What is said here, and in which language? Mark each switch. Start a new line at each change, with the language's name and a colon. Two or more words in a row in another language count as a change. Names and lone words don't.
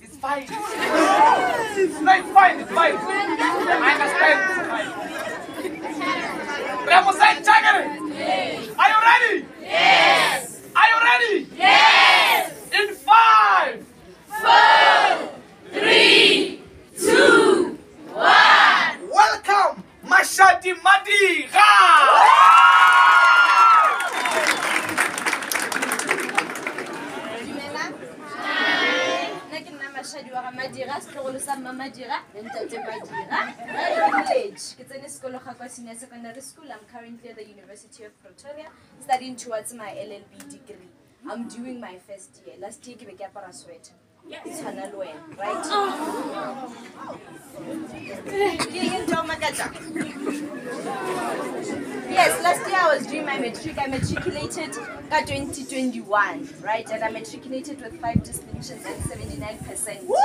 English: It's fine. It's fine. I understand. Represent Jagger. Are you ready? Yes. Are you ready? Yes. In 5, 4, 3, 2, 1. welcome, Mashadi Madiga.
Southern Sotho: Madira, sekolo sa Mama Dira, Ntate Madira. Village. Ke tsene sekolo Kwenisto Senior Secondary School.
English: I'm currently at the University of Pretoria studying towards my LLB degree. I'm doing my first year. Last year
Southern Sotho: ke be ke apara sweater.
English: It's Hanalwen, right? Yes, last year I was doing my matric. I matriculated in 2021, right? And I matriculated with 5 distinctions and 79%.